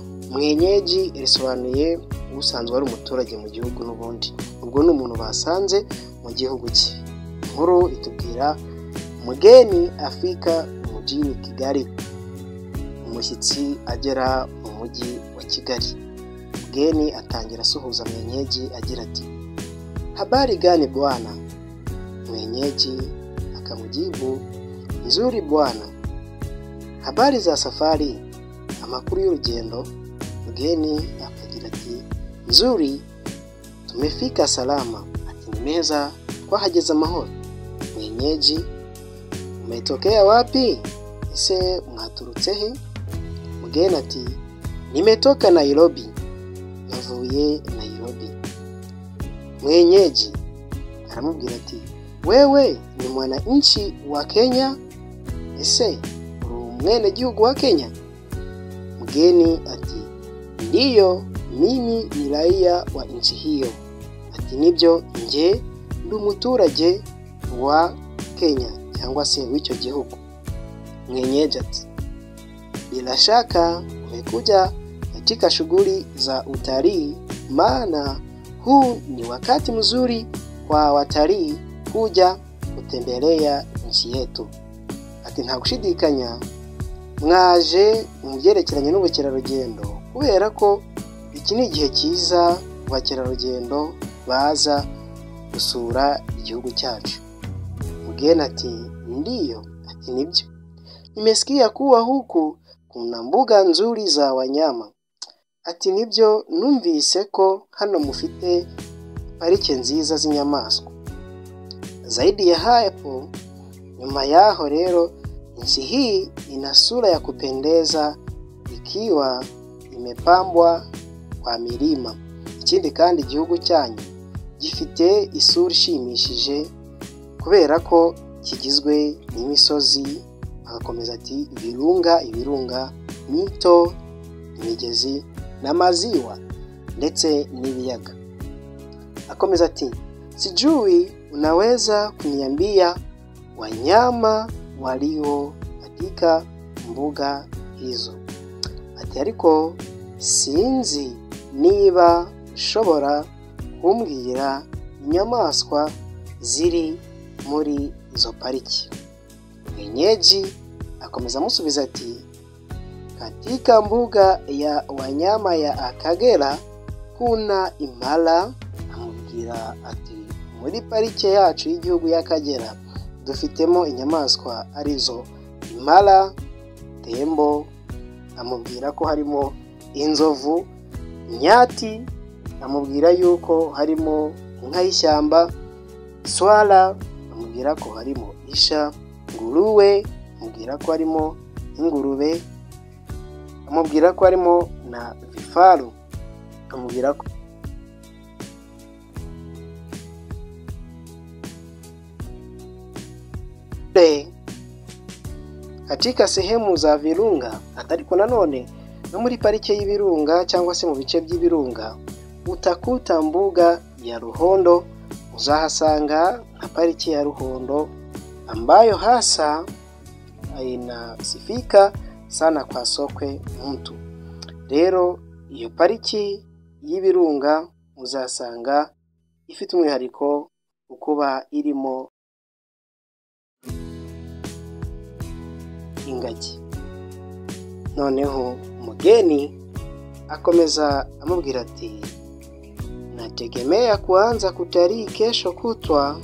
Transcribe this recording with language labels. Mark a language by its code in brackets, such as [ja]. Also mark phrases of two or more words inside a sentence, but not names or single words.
[rw] Mwenyeji risobanuye usanzwe ari umuturage mu gihugu n'ubundi. Ubwo ni umuntu basanze mu gihugu cye. Inkuru itubwira Mugeni [sw] afika mjini Kigali. [rw] Umushyitsi agera mu mujyi wa Kigali. Mugeni atangira asuhuza Mwenyeji agira ati, [sw] habari gani bwana? [rw] Mwenyeji akamujibu, [sw] nzuri bwana. Habari za safari? [rw] Amakuru y'urugendo? Mugeni akagira ati, [sw] nzuri, tumefika salama. [rw] Ati ni meza, twahageze amahoro. [sw] Mwenyeji, umetokea wapi? [rw] Ese mwaturutse he? Mugeni ati, [sw] nimetoka Nairobi. [rw] Navuye Nairobi. Mwenyeji aramubwira ati, [sw] wewe ni mwananchi wa Kenya? [rw] Ese uri umwenegihugu wa Kenya? [sw] Mgeni ati, ndiyo, mimi ni raia wa nchi hiyo. [rw] Ati nibyo, nje ndi umuturage wa Kenya cyangwa se w'icyo gihugu. [sw] Mwenyeji ati, bila shaka umekuja katika shughuli za utalii, maana huu ni wakati mzuri kwa watalii kuja kutembelea nchi yetu. [rw] Ati nta gushidikanya mwaje mu byerekeranye n'ubukerarugendo kubera ko iki ni igihe cyiza abakerarugendo baza gusura igihugu cyacu. Mugeni ati, ndiyo. Ati nibyo, [sw] nimesikia kuwa huku kuna mbuga nzuri za wanyama. [rw] Ati nibyo, numvise ko hano mufite parike nziza z'inyamaswa. [sw] Zaidi ya hapo, [rw] nyuma yaho rero, [sw] nchi hii ina sura ya kupendeza ikiwa imepambwa kwa milima. [rw] Ikindi kandi igihugu cyanyu gifite isura ishimishije kubera ko kigizwe n'imisozi. Agakomeza ati, ibirunga, mito, imigezi na maziwa ndetse n'ibiyaga. Akomeza ati, [sw] sijui unaweza kuniambia wanyama walio katika mbuga hizo? [rw] Ati ariko sinzi niba ushobora kumbwira inyamaswa ziri muri izo pariki. Mwenyeji akomeza amusubiza ati, [sw] katika mbuga ya wanyama ya Akagera kuna impala. [rw] Amubwira ati, muri parike yacu y'igihugu y'Akagera dufitemo inyamaswa arizo impala, tembo. Amubwira ko harimo inzovu, nyati. Amubwira yuko harimo inka y'ishyamba, swala. Amubwira ko harimo isha, nguruwe. Amubwira ko harimo ingurube. Amubwira ko harimo na vifaru. Amubwira ko [sw] katika sehemu za virunga, [rw] atariko nanone no muri parike y'ibirunga cyangwa se mu bice by'ibirunga [sw] utakuta mbuga ya Ruhondo. [rw] Uzahasanga na pariki ya Ruhondo [sw] ambayo hasa inasifika sana kwa sokwe mtu. [rw] Rero iyo pariki y'ibirunga uzasanga ifite umwihariko ukuba irimo ingagi. Noneho mugeni akomeza amubwira ati, [sw] nategemea kuanza kutalii kesho kutwa.